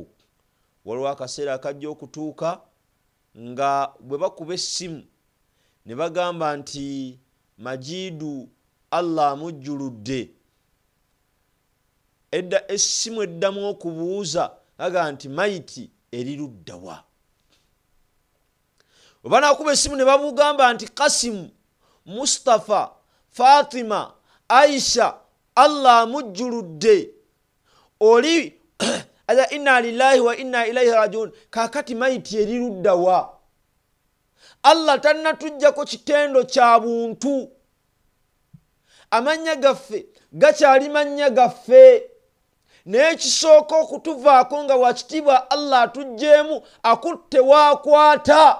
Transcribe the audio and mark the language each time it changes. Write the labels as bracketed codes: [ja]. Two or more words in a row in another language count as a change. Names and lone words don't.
[lg] Waliwo akaseera akajja okutuuka nga bwe bakuba essimu ne bagamba nti Majidu Allah amujjuludde. Edda essimu eddamu okubuuza aga nti mayiti eri luddawa. Oba nakuba essimu ne babugamba nti Kasimu, Mustafa, Fatima, Aisha Allah amujjuludde. Oli aza [ar] inna lillahi wa inna ilaihi rajiun. [lg] Kakati mayiti eri luddawa. Allah tannatujjako kitendo kya buntu. Amanya gaffe gakyali manya gaffe. Naye kisooka okutuvaako nga wakitiibwa Allah atugjeemu akutte waakwata.